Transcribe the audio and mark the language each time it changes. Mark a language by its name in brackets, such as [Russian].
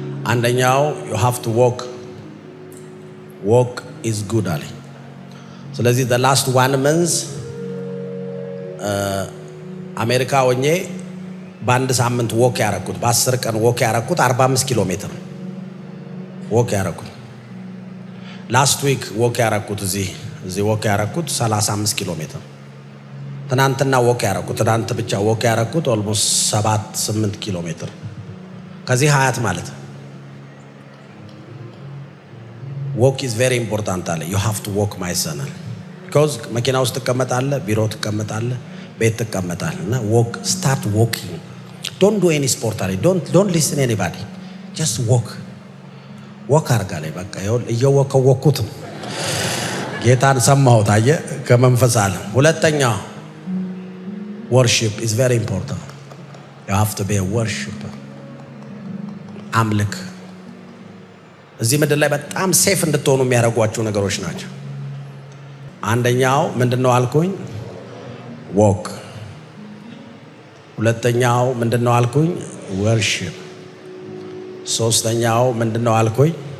[Amharic] አንደኛው [English] you have to walk is good [Amharic] አለ። ስለዚህ [English] the last 1 month [Amharic] አሜሪካ ሆኜ በአንድ ሳምንት ወክ ያረኩት በ10 ቀን ወክ ያረኩት 45 ኪሎ ሜትር ወክ ያረኩት። ላስት ዊክ ወክ ያረኩት እዚህ ወክ ያረኩት 35 ኪሎ ሜትር። ትናንትና ወክ ያረኩት ትናንት ብቻ ወክ ያረኩት ኦልሞስት 7-8 ኪሎ ሜትር ከዚህ ሀያት ማለት [English] walk is very important [Amharic] አለ። [English] you have to walk my son because [Amharic] መኪና ውስጥ ተቀመጣለህ፣ ቢሮ ተቀመጣለህ፣ ቤት ተቀመጣለህ እና [English] start walking. don't do any sport [Amharic] አለ። [English] don't listen anybody, just walk [Amharic] አርጋለህ። በቃ እየወከወኩት ጌታን ሰማሁት አየ ከመንፈስ አለ። ሁለተኛ [English] worship is very important. you have to be a worshiper. [Amharic] አምልክ እዚህ ምድር ላይ በጣም ሴፍ እንድትሆኑ የሚያደርጓቸው ነገሮች ናቸው። አንደኛው ምንድነው አልኩኝ? walk። ሁለተኛው ምንድነው አልኩኝ? worship። ሶስተኛው ምንድነው አልኩኝ?